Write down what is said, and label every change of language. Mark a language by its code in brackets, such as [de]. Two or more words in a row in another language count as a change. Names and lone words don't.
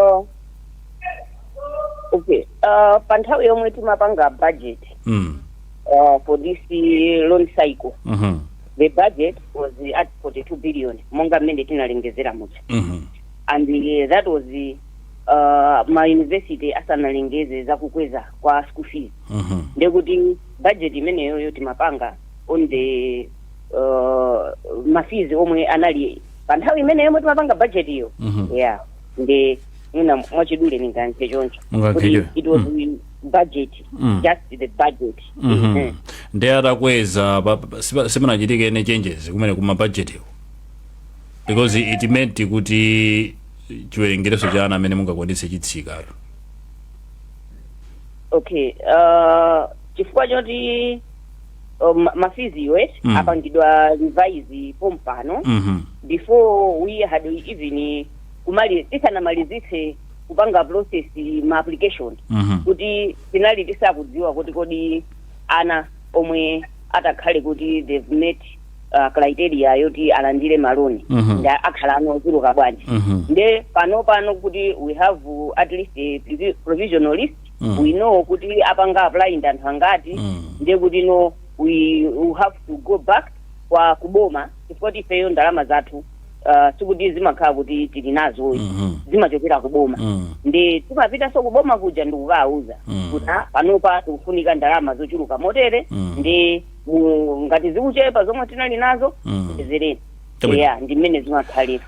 [en] Okay, [ny] pa nthawi yomwe timapanga [en] budget for this loan cycle, the budget was at 42 billion [ny] monga mmene tinalengezera mucha, [en] and that was [ny] ma university asanalengeze za kukweza kwa [en] school fees. [ny] Ndekuti budget imeneyo yo timapanga [en] on the [ny] mafizi omwe anali pa nthawi imeneyo yomwe timapanga budget iyo. [en] Yeah, [ny] nde mwina mwachidule ninganze choncho [en] it was budget, just the budget. [ny] Nde atakweza simunachitike ene changes kumene kuma budget iyo [en] because it meant [ny] kuti chiwerengereso cha ana amene mungakwanise chitsika. Okay, chifukwa choti mafizi iwe apangidwa revise pompano [en] before we had even [ny] tisanamalizitse kupanga process ma application kuti finally tisakudziwa kuti kodi ana omwe atakhale kuti [en] they've met criteria [ny] yoti alandire maloni ndi akhala anochuluka bwanji nde pano kuti [en] we have at least a provisional list we know [ny] kuti apanga apply ndi anthu angati ndiye kuti [en] no we have to go back [ny] kwa kuboma chifukwa ifeyo ndalama zathu sikuti zimakhala kuti tili nazo zimachokera kuboma ndi timapita so kuboma kuja ndikukauza kuti panopa tikufunika ndalama zochuluka motere ndi ngati zikuchepa zomwe tinali nazo zereni ndi mmene zimakhalira.